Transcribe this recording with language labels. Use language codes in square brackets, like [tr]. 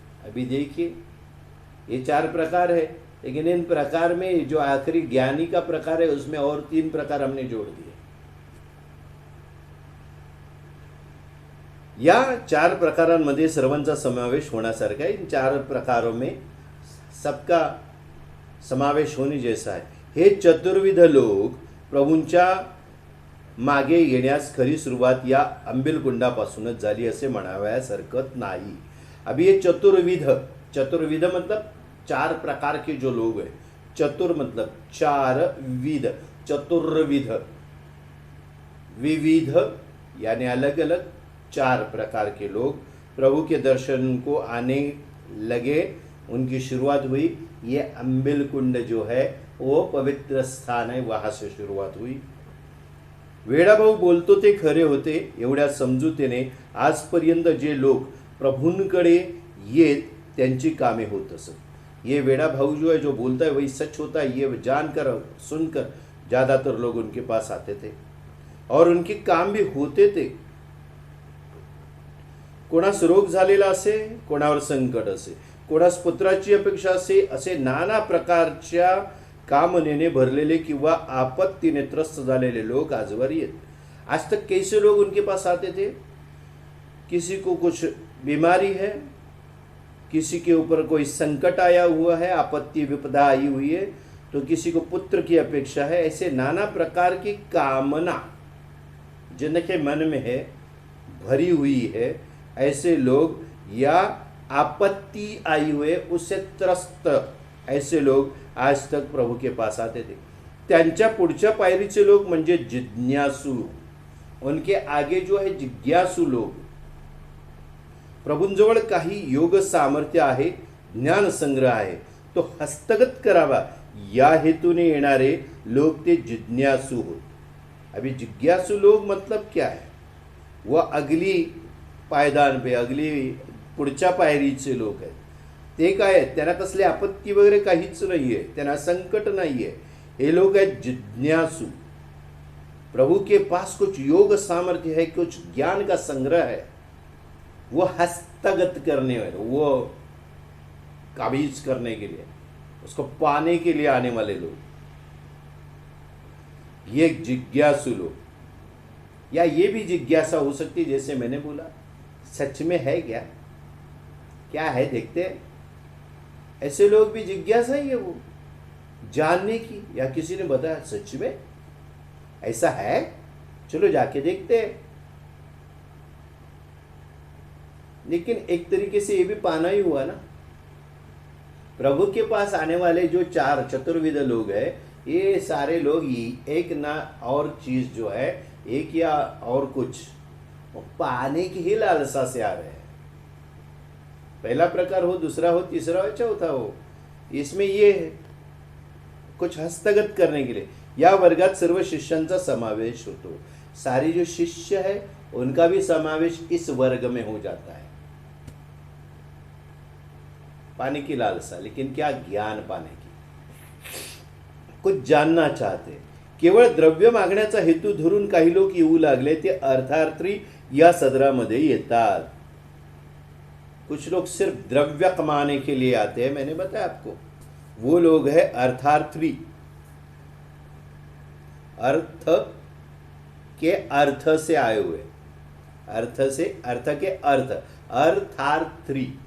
[hi] अभी देखिए ये 4 प्रकार है, लेकिन इन प्रकार में जो आखिरी ज्ञानी का प्रकार है उसमें और 3 प्रकार हमने जोड़ दिए। [mr] या 4 प्रकारांमध्ये सर्वांचा समावेश होण्यासारखा [hi] है। इन 4 प्रकारों में सबका समावेश होने जैसा है। [mr] हे चतुर्विध लोक प्रभूंच्या मागे येण्यास खरी सुरुवात या अंबिलकुंडापासूनच झाली असे म्हणावयास हरकत नाही। [hi] अभी ये चतुर्विध, चतुर्विध मतलब 4 प्रकार के जो लोग हैं, चतुर मतलब 4 विध, चतुर्विध, विविध यानी अलग अलग 4 प्रकार के लोग प्रभु के दर्शन को आने लगे, उनकी शुरुआत हुई। ये अंबिल कुंड जो है वो पवित्र स्थान है, वहां से शुरुआत हुई। [mr] वेडाभाऊ बोलतो ते खरे होते, एवढ्या समजुतीने आजपर्यंत जे लोक प्रभूंकडे येत त्यांची कामे होत असत। [hi] ये वेडाभाऊ जो है जो बोलता है वही सच होता है, ये जानकर सुनकर ज़्यादातर लोग उनके पास आते थे और उनके काम भी होते थे। [mr] कोणास रोग झालेला असे, कोणावर संकट असे, कोणास पुत्राची अपेक्षा असे, असे नाना प्रकारच्या कामनेने भरलेले किंवा आपत्तीने त्रस्त झालेले लोग आजवर येत। [hi] आज तक कैसे लोग उनके पास आते थे? किसी को कुछ बीमारी है, किसी के ऊपर कोई संकट आया हुआ है, आपत्ति विपदा आई हुई है, तो किसी को पुत्र की अपेक्षा है। ऐसे नाना प्रकार की कामना जिनके मन में है, भरी हुई है, ऐसे लोग, या आपत्ति आई हुए उससे त्रस्त ऐसे लोग आज तक प्रभु के पास आते थे। [mr] त्यांच्या पुढच्या पायरीचे लोग म्हणजे जिज्ञासु, [hi] उनके आगे जो है जिज्ञासु लोग। [mr] प्रभूंजवळ काही योग सामर्थ्य आहे, ज्ञान संग्रह आहे, तो हस्तगत करावा या हेतूने येणारे लोग ते जिज्ञासु होत। [hi] अभी जिज्ञासु लोग मतलब क्या है? वह अगली पायदान पे, अगली [mr] पुढच्या पायरीचे लोक आहेत। ते काय आहेत? त्यांना कसली आपत्ती वगैरे काहीच नाही आहे, त्यांना संकट नाही आहे। हे लोग आहेत जिज्ञासु। [hi] प्रभु के पास कुछ योग सामर्थ्य है, कुछ ज्ञान का संग्रह है, वो हस्तगत करने वाले, वो काबीज करने के लिए, उसको पाने के लिए आने वाले लोग, ये जिज्ञासु लोग। या ये भी जिज्ञासा हो सकती है, जैसे मैंने बोला, सच में है क्या, क्या है देखते हैं। ऐसे लोग भी जिज्ञासा ही है वो जानने की, या किसी ने बताया सच में ऐसा है, चलो जाके देखते हैं। लेकिन एक तरीके से ये भी पाना ही हुआ ना। प्रभु के पास आने वाले जो 4 चतुर्विध लोग हैं, ये सारे लोग ही एक ना और चीज जो है, एक या और कुछ पाने की ही लालसा से आ रहे हैं। पहला प्रकार हो, दूसरा हो, तीसरा हो, चौथा हो, इसमें ये है कुछ हस्तगत करने के लिए। [mr] या वर्गात सर्व शिष्यांचा समावेश होतो। [hi] सारे जो शिष्य है उनका भी समावेश इस वर्ग में हो जाता है। पाने की लालसा, लेकिन क्या? ज्ञान पाने की, कुछ जानना चाहते। [mr] केवळ द्रव्य मागण्याचा हेतू धरून काही लोक येऊ लागले, ते अर्थार्थी या सदरामध्ये येतात। [hi] कुछ लोग सिर्फ द्रव्य कमाने के लिए आते हैं, मैंने बताया आपको, वो लोग हैं अर्थार्थी। अर्थ के अर्थ से आए हुए, अर्थ से, अर्थ के अर्थ, अर्थार्थी।